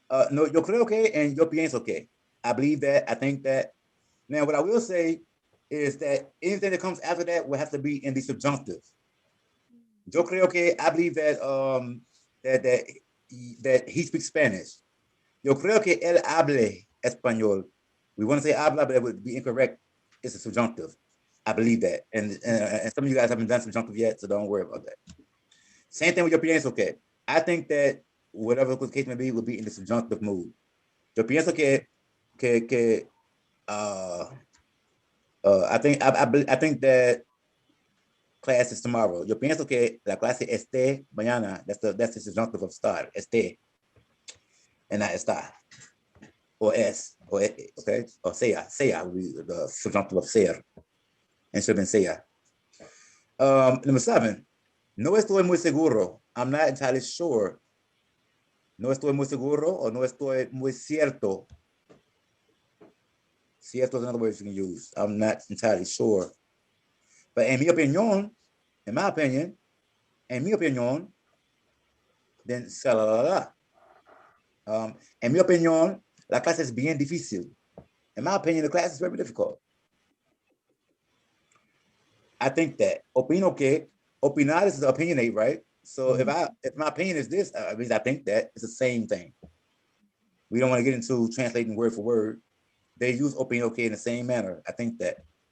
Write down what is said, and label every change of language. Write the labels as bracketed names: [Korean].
[Spanish] No, yo creo que and yo pienso que. I believe that. I think that. [English] Now, what I will say is that anything that comes after that will have to be in the subjunctive. Yo creo que, I believe that that he speaks Spanish. [Spanish] Yo creo que él hable español. [English] We want to say habla, but it would be incorrect. It's a subjunctive. I believe that. And some of you guys haven't done subjunctive yet, so don't worry about that. Same thing with yo pienso que. I think that whatever the case may be will be in the subjunctive mood. Yo pienso que I think that class is tomorrow. [Spanish] Yo pienso que la clase esté mañana. [English] That's the subjunctive of estar. Esté. And not está. Or es. Or okay. Or sea. Sea will be the subjunctive of ser. And should have been sea. Number 7. No estoy muy seguro. I'm not entirely sure. [Spanish] No estoy muy seguro or no estoy muy cierto. [English] Cierto is another word you can use. I'm not entirely sure. But en mi opinión, in my opinion, en mi opinión, then se la. [Spanish] En mi opinión, la clase es bien difícil. [English] In my opinion, the class is very difficult. I think that. Opino que. Opinar is the opinionate, right? So if my opinion is this, I mean, I think that it's the same thing. We don't want to get into translating word for word. They use opino que in the same manner. I think that.